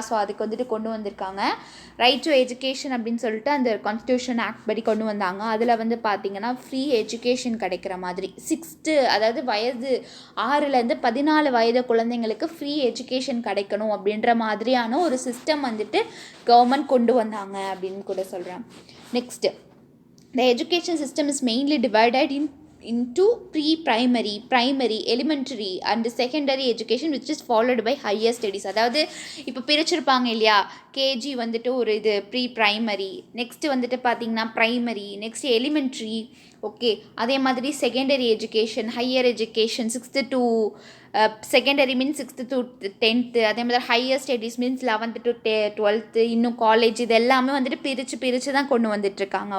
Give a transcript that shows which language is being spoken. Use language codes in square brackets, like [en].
[ta] So அதுக்கு வந்துட்டு கொண்டு வந்திருக்காங்க ரைட் டு எஜுகேஷன் அப்படின்னு சொல்லிட்டு அந்த கான்ஸ்டியூஷன் ஆக்ட் படி கொண்டு வந்தாங்க. அதில் வந்து பார்த்திங்கன்னா ஃப்ரீ எஜுகேஷன் கிடைக்கிற மாதிரி 6 அதாவது வயது 6லேருந்து 14 வயது குழந்தைங்களுக்கு ஃப்ரீ எஜுகேஷன் கிடைக்கணும் அப்படின்ற மாதிரியான ஒரு சிஸ்டம் வந்துட்டு கவர்மெண்ட் கொண்டு வந்தாங்க அப்படின்னு கூட சொல்கிறேன். [en] Next, the education system is mainly divided into pre-primary, primary, elementary and secondary education which is followed by higher studies. [ta] அதாவது இப்போ பிரிச்சிருப்பாங்க இல்லையா, கேஜி வந்துட்டு ஒரு இது ப்ரீ ப்ரைமரி, நெக்ஸ்ட்டு வந்துட்டு பார்த்திங்கன்னா ப்ரைமரி, நெக்ஸ்ட் எலிமெண்ட்ரி. ஓகே, அதே மாதிரி secondary education, higher education [en] 6th to [ta] secondary means [en] 6th to 10th, [ta] அதே மாதிரி higher studies means [en] 11th to 12th, [ta] இன்னும் காலேஜ், இது எல்லாமே வந்துட்டு பிரித்து தான் கொண்டு வந்துட்டுருக்காங்க.